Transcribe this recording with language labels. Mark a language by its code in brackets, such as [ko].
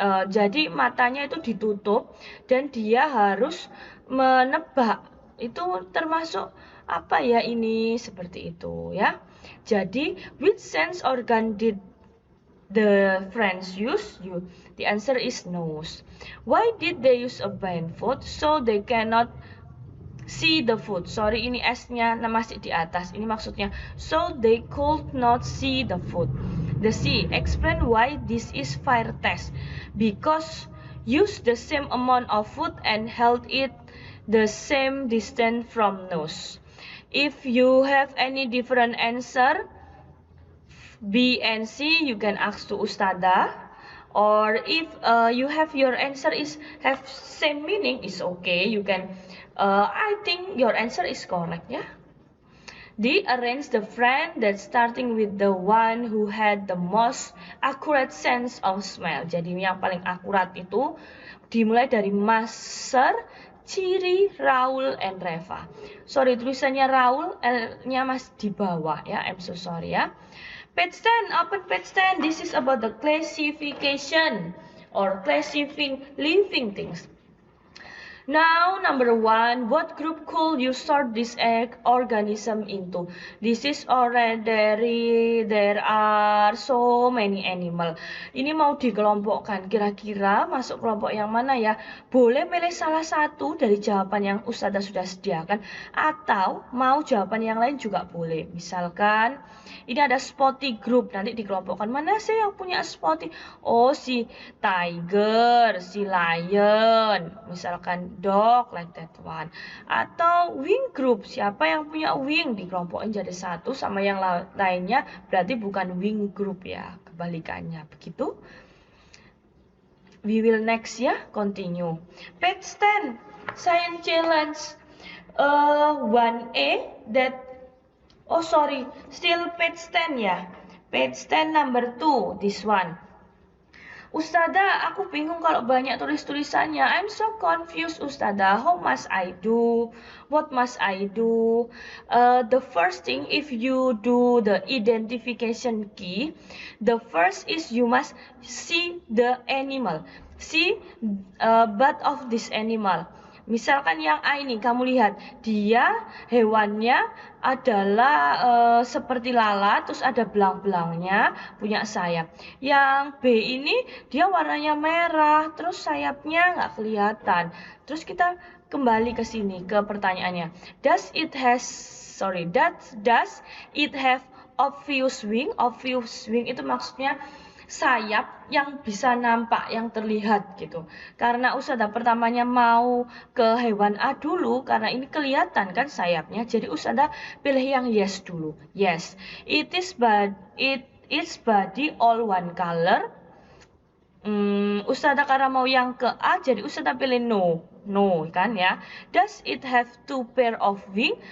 [id] Jadi matanya itu ditutup dan dia harus menebak. Itu termasuk apa ya ini, seperti itu ya. [en] Jadi which sense organ did the friends use? The answer is nose. Why did they use a blindfold? So they cannot see the food. [id] Sorry, ini S-nya masih di atas. Ini maksudnya [en] so they could not see the food. The C, explain why this is fire test. Because use the same amount of food and held it the same distance from nose. If you have any different answer, B and C, you can ask to Ustada. Or if you have your answer have same meaning, is okay. You can. I think your answer is correct, yeah. D, arrange the friend that starting with the one who had the most accurate sense of smell. [id] Jadi yang paling akurat itu dimulai dari Maser, Ciri, Raul, and Reva. Sorry, tulisannya Raul, L-nya masih di bawah ya. [en] I'm so sorry [id] ya. [en] Page 10, open page 10. This is about the classification or classifying living things. Now, number 1, what group could you sort this organism into? This is already, there are so many animal. [id] Ini mau dikelompokkan, kira-kira masuk kelompok yang mana ya? Boleh milih salah satu dari jawaban yang Ustazah sudah sediakan, atau mau jawaban yang lain juga boleh. Misalkan, ini ada spotty group, nanti dikelompokkan. Mana sih yang punya spotty? [en] Oh, si tiger, si lion, misalkan dog, like that one. [id] Atau wing group, siapa yang punya wing dikelompokin jadi satu, sama yang lainnya berarti bukan wing group ya, kebalikannya begitu. [en] We will next ya, continue. Page 10, science challenge 1A that, oh sorry, still page 10 ya. Page 10 number 2, this one. [id] Ustazah, aku bingung kalau banyak tulis-tulisannya. [en] I'm so confused, Ustazah. How must I do? What must I do? The first thing, if you do the identification key, the first is you must see the animal. See butt of this animal. [id] Misalkan yang A ini, kamu lihat, dia hewannya adalah seperti lalat, terus ada belang-belangnya, punya sayap. Yang B ini, dia warnanya merah, terus sayapnya nggak kelihatan. Terus kita kembali ke sini, ke pertanyaannya. [en] Does it have obvious wing? [id] Obvious wing itu maksudnya sayap yang bisa nampak, yang terlihat gitu. Karena Ustazah pertamanya mau ke hewan A dulu, karena ini kelihatan kan sayapnya. Jadi Ustazah pilih yang yes dulu. [en] Yes, its body all one color. [id] Ustazah karena mau yang ke A, jadi Ustazah pilih no. No, kan ya. [en] Does it have two pair of wing?